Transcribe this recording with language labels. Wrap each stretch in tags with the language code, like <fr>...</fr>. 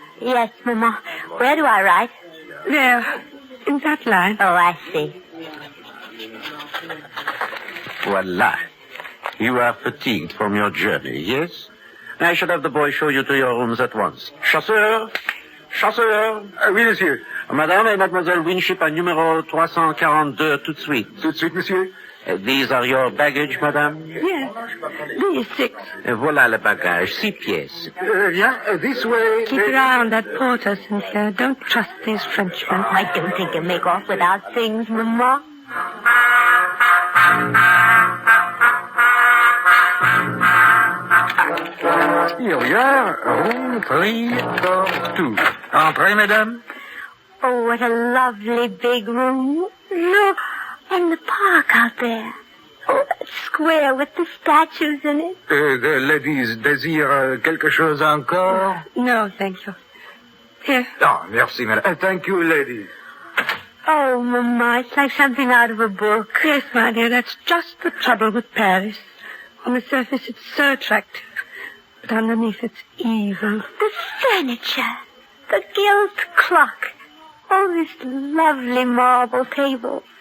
<en>Yes, Mama. Where do I write? There. In that line. Oh, I see.</en> <fr>Voila.</fr> <en>You are fatigued from your journey, yes? I shall have the boy show you to your rooms at once.</en> <fr>Chasseur! Chasseur! Oui, monsieur. Madame et Mademoiselle Winship à numéro 342 tout de suite. Tout de suite, monsieur.</fr> <en>These are your baggage, madame? Yes. These 6.</en> <fr>Voilà le bagage, 6 pièces.</fr> <en>Yeah, this way. Keep your eye on that porter, Cynthia. Don't trust these Frenchmen. I don't think he'll make off without things, Mama. Here we are. Room 342.</en> <fr>Entrez, mesdames.</fr> <en>Oh, what a lovely big room. Look, and the park out there. Oh, that square with the statues in it. The ladies</en> <fr>désirent quelque chose encore?</fr> <en>No, thank you. Here.</en> <fr>Ah, merci, madame.</fr> <en>Thank you, ladies. Oh, Mama, it's like something out of a book. Yes, my dear, that's just the trouble with Paris. On the surface, it's so attractive, but underneath, it's evil. The furniture, the gilt clock, oh, this lovely marble table.</en>